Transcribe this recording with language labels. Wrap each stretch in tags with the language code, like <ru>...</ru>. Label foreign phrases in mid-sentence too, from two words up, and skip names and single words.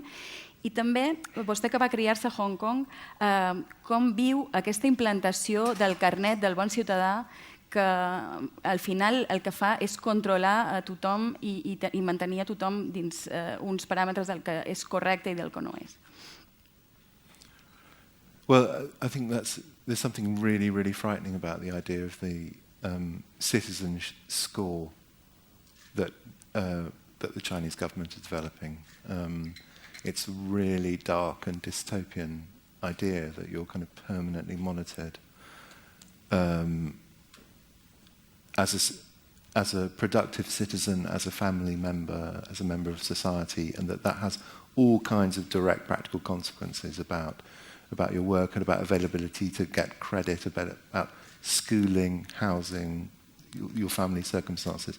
<ca>I també, vostè que va criar-se a Hong Kong, com viu aquesta implantació del carnet del bon ciutadà que al final el que fa és controlar a tothom i mantenir a tothom dins uns paràmetres del que és correcte i del que no és.</ca> <en>Well, I think there's something really, really frightening about the idea of the citizen score that the Chinese government is developing. It's a really dark and dystopian idea that you're kind of permanently monitored as a productive citizen, as a family member, as a member of society, and that has all kinds of direct practical consequences about your work and about availability to get credit, about schooling, housing, your family circumstances.</en>